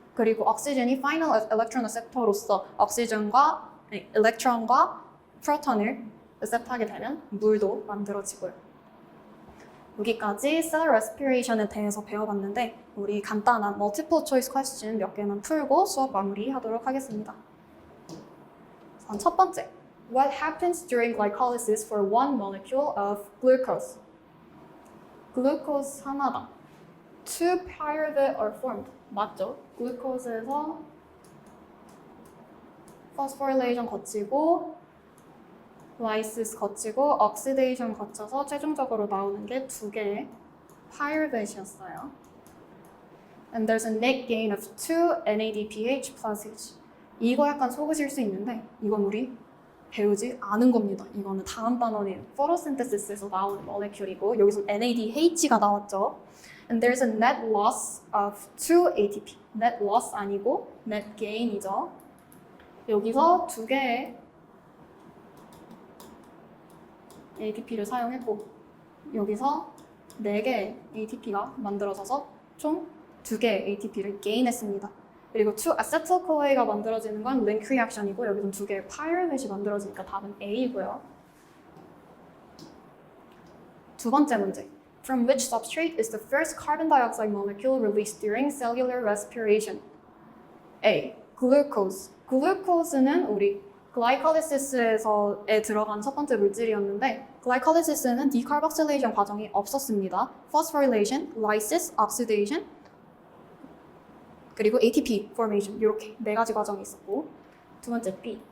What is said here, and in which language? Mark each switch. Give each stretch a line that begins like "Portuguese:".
Korean: 그리고 옥시즌이 final electron acceptor로서 옥시즌과 일렉트론과 프로톤을 accept하게 되면 물도 만들어지고요. 여기까지 cell respiration에 대해서 배워봤는데 우리 간단한 multiple choice question 몇 개만 풀고 수업 마무리하도록 하겠습니다.
English: 첫 번째, what happens during glycolysis for one molecule of glucose?
Korean: 글루코스 하나당
English: two pyruvate are formed.
Korean: 맞죠? 글루코스에서 phosphorylation 거치고 lysis 거치고 oxidation 거쳐서 최종적으로 나오는 게 두 개의 pyruvate이었어요.
English: And there's a net gain of 2 NADPH plus H.
Korean: 이거 약간 속으실 수 있는데 이건 우리 배우지 않은 겁니다. 이거는 다음 단원인 photosynthesis에서 나오는 모레큘이고 여기서 NADH가 나왔죠.
English: And there's a net loss of 2 ATP. net loss
Korean: 아니고
English: net gain이죠.
Korean: 여기서 두 개의 ATP를 사용했고 여기서 네 개의 ATP가 만들어져서 총 두 개의 ATP를 gain했습니다. 그리고 2-acetyl-CoA가 만들어지는 건 link reaction이고 여기는 두 개의 pyruvate이 만들어지니까 답은 A이고요. 두 번째 문제.
English: From which substrate is the first carbon dioxide molecule released during cellular respiration? A. Glucose.
Korean: Glucose는 우리 글라이콜리시스에 들어간 첫 번째 물질이었는데 글라이콜리시스는 디카르복실레이션 과정이 없었습니다. phosphorylation, lysis, oxidation 그리고 ATP formation 이렇게 네 가지 과정이 있었고 두 번째 B.